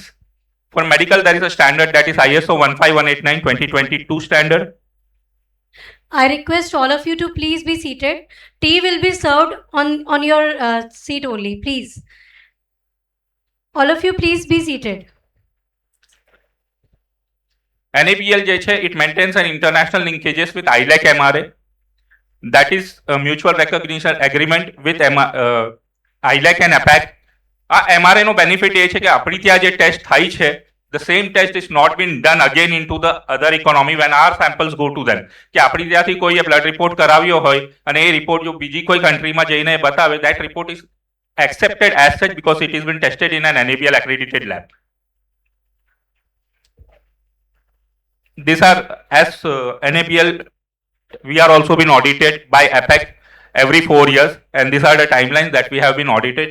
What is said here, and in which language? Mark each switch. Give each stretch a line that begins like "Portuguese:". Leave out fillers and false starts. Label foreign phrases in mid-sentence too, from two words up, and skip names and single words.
English: For medical, there is a standard that is ISO 15189-2022 standard. I request all of you to please be seated. Tea will be served on your seat only, please. All of you, please be seated.
Gujarati: NABL જે છે,
English: it maintains an international linkages with ILAC MRA, that is a mutual recognition agreement with ILAC and APAC.
Gujarati: આ MRA નો બેનિફિટ એ છે કે આપણી ત્યાં જે ટેસ્ટ થાય છે,
English: the same test is not been done again into the other economy when our samples go to them.
Gujarati: કે આપણી ત્યાંથી કોઈએ
English: blood report
Gujarati: કરાવ્યો હોય અને એ રિપોર્ટ જો બીજી કોઈ કન્ટ્રીમાં જઈને બતાવે,
English: that report is accepted as such because it has been tested in an NABL accredited lab. These are, as NABL, we are also been audited by APAC every 4 years, and these are the timelines that we have been audited.